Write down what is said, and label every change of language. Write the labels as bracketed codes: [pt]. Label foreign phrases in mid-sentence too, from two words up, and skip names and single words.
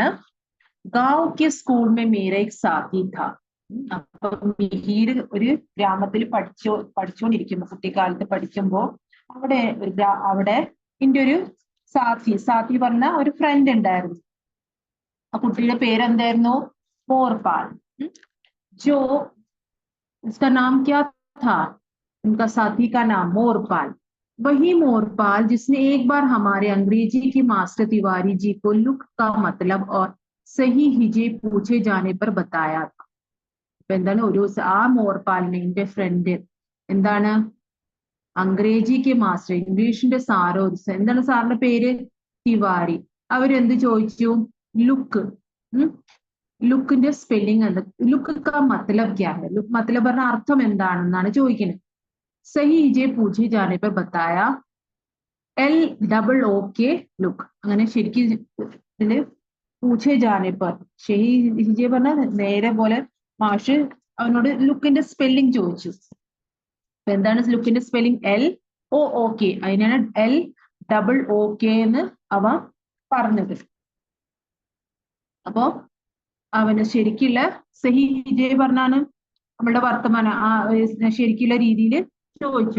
[hi] गांव के स्कूल में मेरा एक साथी था. [ml] അപ്പൊ മിഹീർ ഒരു ഗ്രാമത്തിൽ പഠിച്ചുകൊണ്ടിരിക്കുമ്പോ, കുട്ടിക്കാലത്ത് പഠിക്കുമ്പോ അവിടെ എന്റെ ഒരു സാഥി പറഞ്ഞ ഒരു ഫ്രണ്ട് ഉണ്ടായിരുന്നു. ആ കുട്ടിയുടെ പേരെന്തായിരുന്നു? മോർപാൽ. [hi] जो उसका नाम क्या था? उनका साथी का नाम मोरपाल. वही मोरपाल जिसने एक बार हमारे अंग्रेजी के मास्टर तिवारी जी को लुक का मतलब और सही हिजे पूछे जाने पर बताया था. [ml] അപ്പൊ എന്താണ്? ഒരു ആ മോർപാലിനെ, എന്റെ ഫ്രണ്ട്, എന്താണ്, അംഗ്രേജിക്ക് മാസ്റ്റർ, ഇംഗ്ലീഷിന്റെ സാറോ, എന്താണ് സാറിന്റെ പേര്? തിവാരി. അവരെന്ത് ചോദിച്ചു? ലുക്ക്. ലുക്കിന്റെ സ്പെല്ലിംഗ് എന്ത്? [hi] लुक का मतलब क्या है? [ml] ലുക്ക് മത്ലബ് പറഞ്ഞ അർത്ഥം എന്താണെന്നാണ് ചോദിക്കുന്നത്. [hi] सही हिजे पूछे जाने पर बताया LOOK ലുക്ക്. [ml] അങ്ങനെ ശരിക്കും ഇതില് [hi] पूछे जाने पर, सही हिजे [ml] പറഞ്ഞ നേരെ പോലെ മാഷ് അവനോട് ലുക്കിന്റെ സ്പെല്ലിംഗ് ചോദിച്ചു. അപ്പൊ എന്താണ് ലുക്കിന്റെ സ്പെല്ലിംഗ്? LOOK. അതിനാണ് LOOK എന്ന് അവ പറഞ്ഞത്. അപ്പോ അവന് ശരിക്കുള്ള [hi] सही हिजे [ml] പറഞ്ഞാണ് നമ്മളുടെ വർത്തമാനം ശരിക്കുള്ള രീതിയിൽ ചോദിച്ചു.